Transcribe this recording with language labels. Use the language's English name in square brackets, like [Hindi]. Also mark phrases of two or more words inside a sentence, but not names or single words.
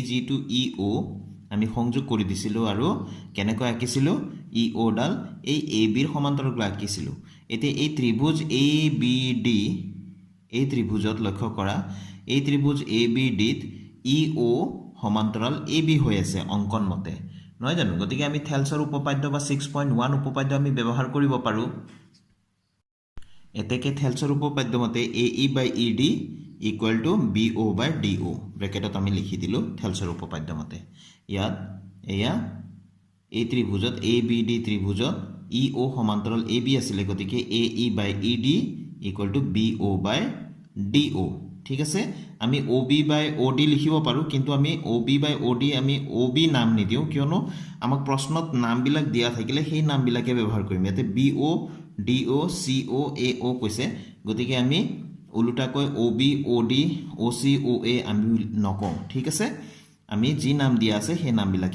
[Assamese] যেটো EO আমি সংযোগ কৰি দিছিলো আৰু কেনেকৈ আঁকিছিলো EO ডাল এই AB ৰ সমান্তৰাল আঁকিছিলো এতিয়া এই ত্ৰিভুজ ABD এই ত্ৰিভুজত লক্ষ্য কৰা এই ত্ৰিভুজ ABD ত EO সমান্তৰাল AB হৈ আছে অঙ্কন মতে নহয় জানো গতিকে আমি থেলছৰ উপপাদ্য বা 6.1 উপপাদ্য আমি ব্যৱহাৰ কৰিব পাৰো এতেকে থেলছৰ উপপাদ্য মতে [English] AE by ED equal to BO by DO [Assamese] ব্ৰেকেটত আমি লিখি দিলো থেলছৰ উপপাদ্য মতে ইয়াত এয়া এই ত্ৰিভুজত ABD ত্ৰিভুজত EO সমান্তৰাল AB আছিল গতিকে [English] AE by ED equal to BO by DO [Assamese] ঠিক আছে আমি [English] OB by OD [Assamese] লিখিব পাৰো কিন্তু আমি [English] OB by OD [Assamese] আমি OB নাম নিদিও কিয়নো আমাক প্ৰশ্নত নামবিলাক দিয়া থাকিলে সেই নামবিলাকে ব্যৱহাৰ কৰিম ইয়াতে BO DO CO AO কৈছে গতিকে আমি উলুটাকৈ OB OD OC OA আমি নকওঁ ঠিক আছে আমি যি নাম দিয়া আছে সেই নামবিলাকে